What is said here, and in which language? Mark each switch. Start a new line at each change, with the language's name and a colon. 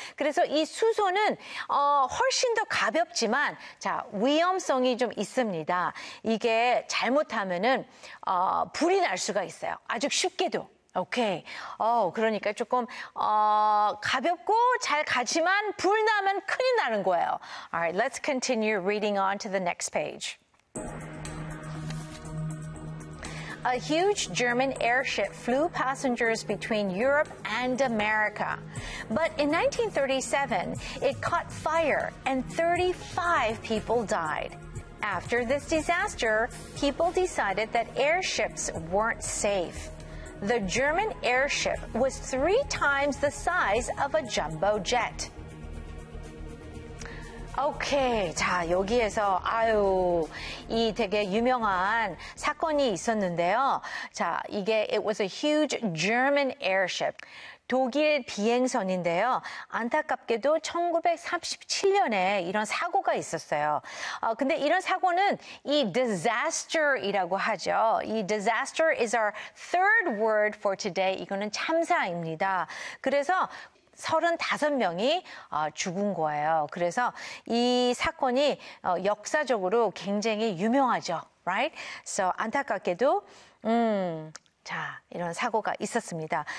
Korean: 그래서 이 수소는 훨씬 더 가볍지만 자, 위험성이 좀 있습니다. 이게 잘못하면은 불이 날 수가 있어요. 아주 쉽게도. 오케이. 그러니까 조금 가볍고 잘 가지만 불 나면 큰일 나는 거예요.
English: All right, let's continue reading on to the next page. A huge German airship flew passengers between Europe and America. But in 1937, it caught fire and 35 people died. After this disaster, people decided that airships weren't safe. The German airship was three times the size of a jumbo jet.
Korean: Okay, 자, 여기에서, 아유, 이 되게 유명한 사건이 있었는데요. 자, 이게,
English: it was a huge German airship.
Korean: 독일 비행선인데요. 안타깝게도 1937년에 이런 사고가 있었어요. 근데 이런 사고는 이 disaster이라고 하죠.
English: 이 disaster is our third word for today.
Korean: 이거는 참사입니다. 그래서 35명이 죽은 거예요. 그래서 이 사건이 역사적으로 굉장히 유명하죠.
English: Right?
Korean: So 안타깝게도 자, 이런 사고가 있었습니다.